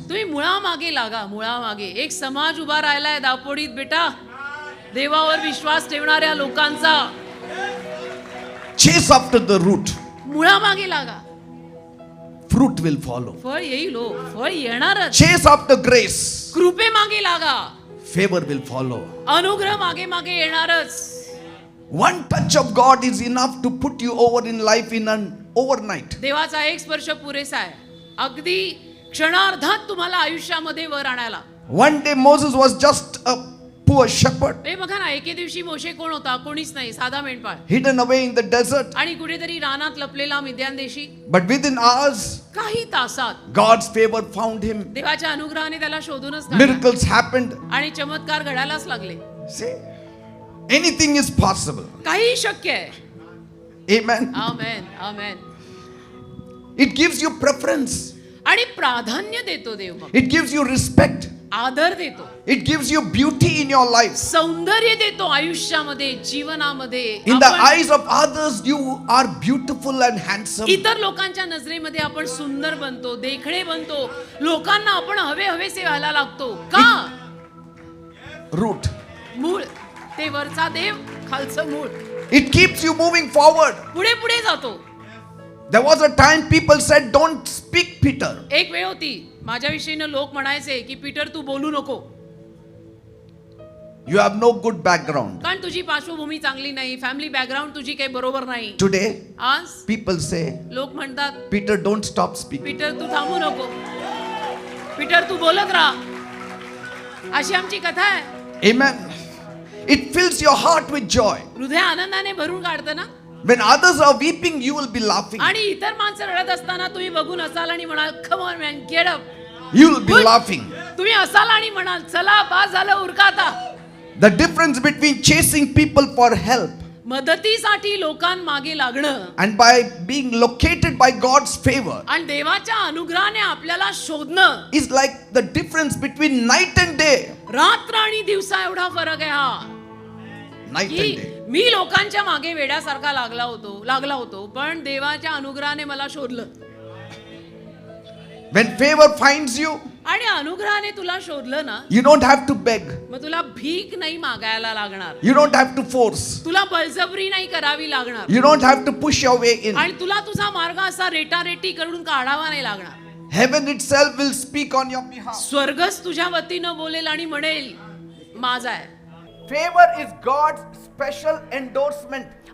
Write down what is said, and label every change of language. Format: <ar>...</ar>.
<mr>तुम्ही मुळामागे लागा, मुळामागे. एक समाज उभा राहिलाय दापोडीत बेटा, देवावर विश्वास ठेवणाऱ्या लोकांचा.</mr> <en>Chase after the root.</en> <mr>मुळामागे लागा,</mr> <en>Fruit will follow.</en> <mr>फळ येईल हो, फळ येणारच.</mr> <en>Chase after grace.</en> <mr>कृपे मागे लागा,</mr> <en>Favor will follow.</en> <mr>अनुग्रह मागे मागे येणारच.</mr> <en>One touch of God is enough to put you over in life in an overnight.</en> <mr>देवाचा एक स्पर्श पुरेसा आहे, अगदी क्षणार्धात तुम्हाला आयुष्यामध्ये वर आणायला.</mr> <en>One day Moses was just a poor shepherd,</en> <mr>हे बघा ना, एके दिवशी मोशे कोण होता? कोणीच नाही, साधा मेंढपाळ.</mr> <en>hidden away in the desert.</en> <mr>आणि कुठेतरी रानात लपलेला मिद्यान देशी.</mr> <en>But within hours,</en> <mr>काही तासात</mr> <en>God's favor found him.</en> <mr>देवाच्या अनुग्रहाने त्याला शोधूनच काढलं.</mr> <en>Miracles happened.</en> <mr>आणि चमत्कार घडायलाच लागले.</mr> <en>See, anything is possible.</en> <mr>काही शक्य आहे.</mr> <en>Amen.</en> <mr>Amen, amen.</mr> <en>It gives you preference.</en> <mr>आणि प्राधान्य देतो देव. मग</mr> <en>It gives you respect.</en> <mr>आदर देतो,</mr> <en>It gives you beauty in your life.</en> <mr>सौंदर्य देतो आयुष्यामध्ये, जीवनामध्ये.</mr> <en>In the</en> <mr>आपण</mr> <en>eyes of others, you are beautiful and handsome.</en> <mr>इतर लोकांच्या नजरेमध्ये आपण सुंदर बनतो, देखणे बनतो. लोकांना आपण हवे हवेसे व्हायला लागतो. का?</mr> <en>Root.</en> <mr>मूळ. ते वरचा देव, खालचं मूळ.</mr> <en>It keeps you moving forward.</en> <mr>पुढे पुढे जातो.</mr> <en>There was a time people said, "Don't speak, Peter."</en> <mr>एक वेळ होती, माझ्या विषयीनं लोक म्हणायचे की पीटर तू बोलू नको,</mr> <en>You have no good background.</en> <mr>कारण तुझी पार्श्वभूमी चांगली नाही, फॅमिली बॅकग्राऊंड तुझी काही बरोबर नाही.</mr> <en>Today,</en> <mr>आज</mr> <en>people say,</en> <mr>लोक म्हणतात</mr> <en>"Peter, don't stop speaking."</en> <mr>Peter तू थांबू नको, पीटर तू बोलत राहा. अशी आमची कथा आहे.</mr> <en>Amen. It fills your heart with joy.</en> <mr>हृदय आनंदाने भरून काढतं ना.</mr> <en>When others are weeping, you will be laughing.</en> <mr>आणि इतर माणसं रडत असताना तुम्ही बघून असाल आणि म्हणाल</mr> <en>Come on man get up. You will be laughing.</en> <mr>तुम्ही असाल आणि म्हणाल चला बास झालं, उरका आता.</mr> <en>The difference between chasing people for help</en> <mr>मदतीसाठी लोकांमागे लागणं</mr> <en>and by being located by God's favor</en> <mr>आणि देवाच्या अनुग्रहाने आपल्याला शोधणं</mr> <en>is like the difference between night and day.</en> <mr>रात्र आणि दिवसा एवढा फरक आहे हा.</mr> <en>Night and</en> <mr>की</mr> <en>day.</en> <mr>मी लोकांच्या मागे वेड्यासारखा लागला होतो, पण देवाच्या अनुग्रहाने मला शोधलं.</mr> <en>When favor finds you,</en> <mr>आणि अनुग्रहाने तुला शोधलं ना,</mr> <en>you don't have to beg.</en> <mr>मग तुला भीक नाही मागायला लागणार,</mr> <en>You don't have to force.</en> <mr>तुला बळजबरी नाही करावी लागणार,</mr> <en>You don't have to push your way in.</en> <mr>आणि तुला तुझा मार्ग असा रेटारेटी करून काढावा नाही लागणार.</mr> <en>Heaven itself will speak on your behalf.</en> <mr>स्वर्गच तुझ्या वतीनं बोलेल आणि म्हणेल माझा आहे.</mr> <en>Favor is God's special endorsement.</en>